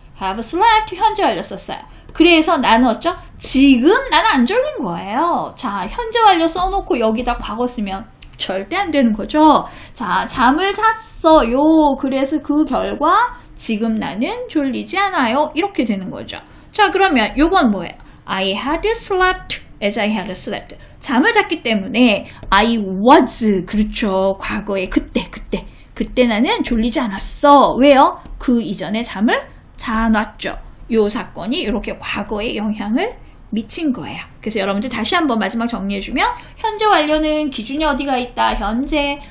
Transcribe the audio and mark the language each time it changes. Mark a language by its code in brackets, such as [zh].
[en] have slept, [ko] 현재 완료 썼어요. 그래서 나는 어쩌? 지금 나는 안 졸린 거예요. 자, 현재 완료 써놓고 여기다 과거 쓰면 절대 안 되는 거죠. 자, 잠을 잤어요. 그래서 그 결과 지금 나는 졸리지 않아요. 이렇게 되는 거죠. 자, 그러면 요건 뭐예요? [en] I had slept as I had slept. [ko] 잠을 잤기 때문에 [en] I was, [ko] 그렇죠. 과거에 그때 나는 졸리지 않았어. 왜요? 그 이전에 잠을 자놨죠. 요 사건이 이렇게 과거에 영향을 미친 거예요. 그래서 여러분들 다시 한번 마지막 정리해주면 현재 완료는 기준이 어디가 있다? 현재.